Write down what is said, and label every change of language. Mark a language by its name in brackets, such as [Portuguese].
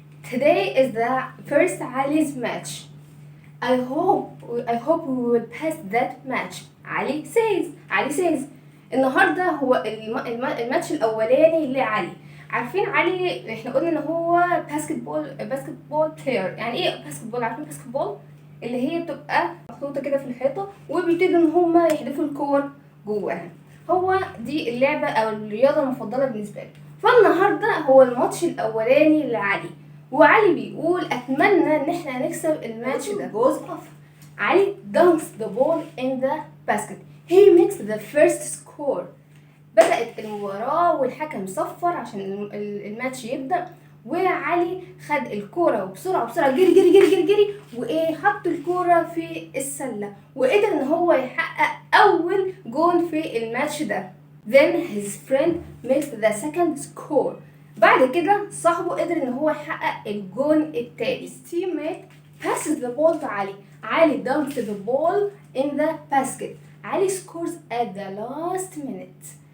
[English] Today is the first Ali's match. I hope we will pass that match. [Arabic] علي [English] says [Arabic] النهارده هو الماتش الاولاني لعلي. عارفين علي احنا قلنا ان هو باسكت بول بلاير. يعني ايه باسكت بول؟ عارفين باسكت بول اللي هي بتبقى محطوطه كده في الحيطه وبيبتدوا ان هم يحدفوا الكور جواها. هو دي اللعبه او الرياضه المفضله بالنسبه لي. فالنهارده هو الماتش الاولاني لعلي، وعلي بيقول اتمنى ان احنا نكسب الماتش ده. [English] goes off. Ali dunks the ball in the basket. He makes the first score. [Arabic] بدأت المباراة والحكم صفر عشان الماتش يبدأ، وعلي خد الكورة وبسرعة جري جري جري جري جري وايه حط الكورة في السلة وقدر ان هو يحقق اول جون في الماتش ده. [English] Then his friend makes the second score. [Arabic] بعد كده صاحبه قدر ان هو يحقق الجون التالي. [English] His teammate passes the ball to Ali dunks the ball in the basket. Ali scores at the last minute.